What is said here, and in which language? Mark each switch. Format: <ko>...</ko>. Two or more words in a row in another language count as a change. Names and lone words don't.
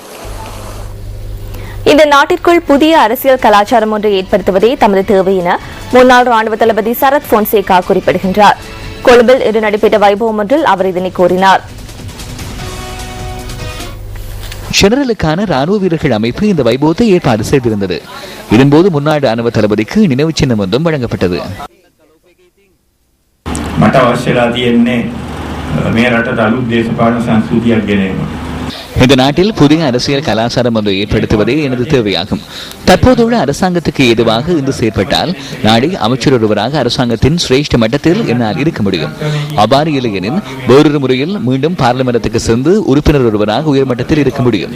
<ta>இந்த நாட்டிற்குள் புதிய அரசியல் கலாச்சாரம் ஒன்றை ஏற்படுத்துவதே தமது தேவை என முன்னாள் ராணுவ தளபதி சரத் போன்சேகா குறிப்பிடுகின்றார். கொழும்பில் இன்று நடைபெற்ற வைபவம் ஒன்றில் அவர் இதனை கூறினார். ஜெனரலுக்கான ராணுவ வீரர்கள் அமைப்பு இந்த வைபவத்தை ஏற்பாடு செய்திருந்தது. இதன்போது முன்னாள் ராணுவ தளபதிக்கு நினைவு சின்னம் ஒன்றும் வழங்கப்பட்டது.</ta> <si>මට අවශ්‍යලා තියෙන්නේ මේ රටට අලුත් දේශපාලන සංස්කෘතියක් ගෙනීම.</si> <ta>இந்த நாட்டில் புதிய அரசியல் கலாச்சாரம் ஒன்றை ஏற்படுத்துவதே எனது தேவையாகும். தற்போதுள்ள அரசாங்கத்துக்கு ஏதுவாக இன்று செயற்பட்டால் நாளை அமைச்சர் ஒருவராக அரசாங்கத்தின் சிரேஷ்ட மட்டத்தில் என்னால் இருக்க முடியும். அவ்வாறு இல்லையெனில் வேறொரு முறையில் மீண்டும் பார்லிமெண்டத்துக்கு சென்று உறுப்பினர் ஒருவராக உயர்மட்டத்தில் இருக்க முடியும்.</ta>